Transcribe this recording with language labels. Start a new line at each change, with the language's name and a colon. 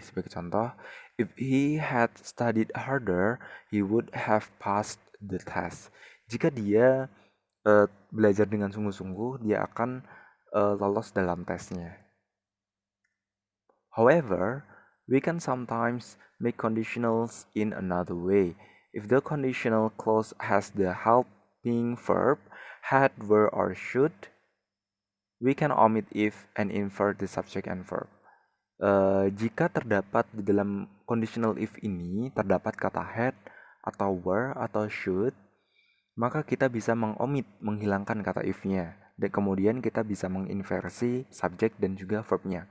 Indonesian: Sebagai contoh,
English: if he had studied harder, he would have passed the test.
Indonesian: Jika dia belajar dengan sungguh-sungguh, dia akan lolos dalam tesnya.
English: However, we can sometimes make conditionals in another way. If the conditional clause has the helping verb, had, were, or should, we can omit if and invert the subject and verb.
Indonesian: Jika terdapat di dalam conditional if ini terdapat kata had atau were atau should, maka kita bisa menghilangkan kata if-nya, dan kemudian kita bisa menginversi subjek dan juga verb-nya.